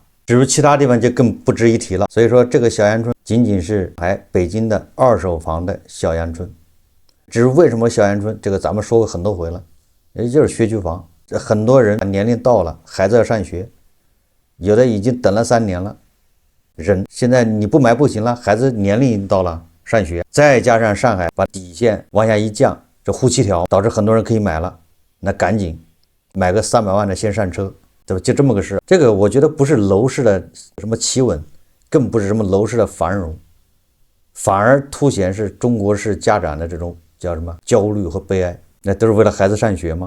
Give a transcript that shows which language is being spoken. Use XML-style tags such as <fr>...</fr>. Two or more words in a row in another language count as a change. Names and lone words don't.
<zh>至於其他地方就更不值一提了。所以說這個小陽春僅僅是北京的二手房的小陽春。至於為什麼小陽春，這個咱們說過很多回了，也就是學區房。很多人年齡到了，孩子要上學，有的已經等了3年了，人現在你不買不行了，孩子年齡已經到了上學，再加上上海把底線往下一降，這呼氣條導致很多人可以買了，那趕緊買個300萬的先上車，對吧？就這麼個事。這個我覺得不是樓市的什麼企穩，更不是什麼樓市的繁榮，反而凸顯是中國式家長的這種叫什麼焦慮和悲哀，那都是為了孩子上學嗎？</zh>